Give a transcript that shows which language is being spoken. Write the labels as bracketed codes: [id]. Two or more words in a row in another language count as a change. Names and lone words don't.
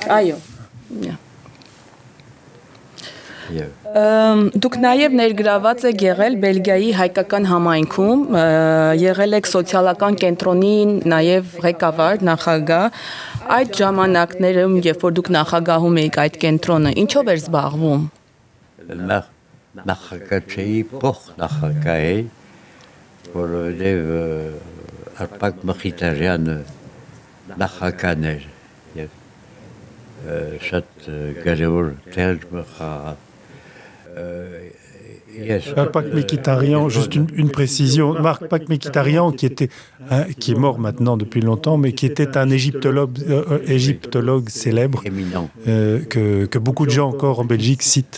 [hy] Այո։ Դուք նաև ներգրաված եք եղել Բելգիայի հայկական համայնքում, եղել եք սոցիալական կենտրոնի նաև ղեկավար, նախագահ, Այդ ժամանակներում, երբ որ դուք նախագահում էիք այդ կենտրոնը, ինչով էր զբաղվում։ Նախագահի փոխ նախագահի, որովհետև Արփակ Մխիթարյանը նախագահն էր եւ շատ կարևոր դեր [fr] Marc Mekhitaryan, juste une précision. Marc Mekhitaryan, qui est mort maintenant depuis longtemps, mais qui était un égyptologue célèbre, que beaucoup de gens encore en Belgique citent.